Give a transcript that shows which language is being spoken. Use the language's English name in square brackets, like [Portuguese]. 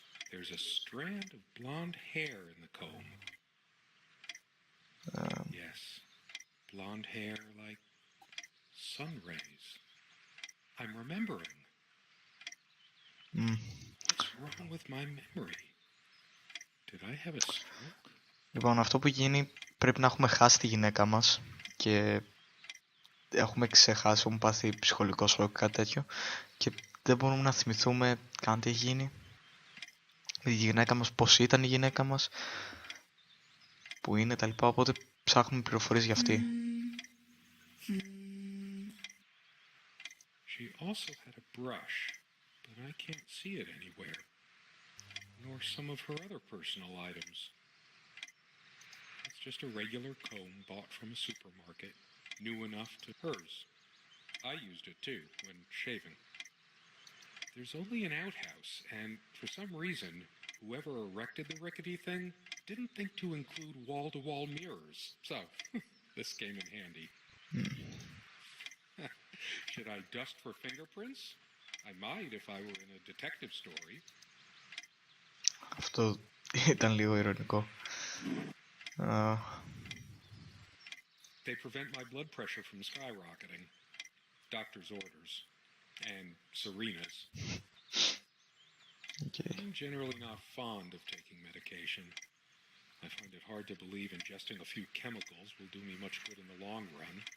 [English] There's a strand of blonde hair in the comb. Yes, blonde hair like sun rays. I'm remembering. What's wrong with my memory? Did I have a stroke? [Greek] Λοιπόν, αυτό που γίνει, πρέπει να έχουμε χάσει τη γυναίκα μας και έχουμε ξεχάσει, έχουμε πάθει ψυχολογικό σοκ, κάτι τέτοιο και δεν μπορούμε να θυμηθούμε καν τι έχει γίνει. Η γυναίκα μας, πώς ήταν η γυναίκα μας, που είναι τα λοιπά, οπότε ψάχνουμε πληροφορίες για αυτή. [English] She also had a brush, but I can't see it anywhere, nor some of her other personal items. It's just a regular comb bought from a supermarket, new enough to hers. I used it too when shaving. There's only an outhouse, and for some reason, whoever erected the rickety thing didn't think to include wall-to-wall mirrors, so this came in handy. Should I dust for fingerprints? I might if I were in a detective story. [Greek] Αυτό ήταν λίγο ειρωνικό. [English] They prevent my blood pressure from skyrocketing. Doctor's orders. And Serena's. Okay. I'm generally not fond of taking medication. I find it hard to believe ingesting a few chemicals will do me much good in the long run.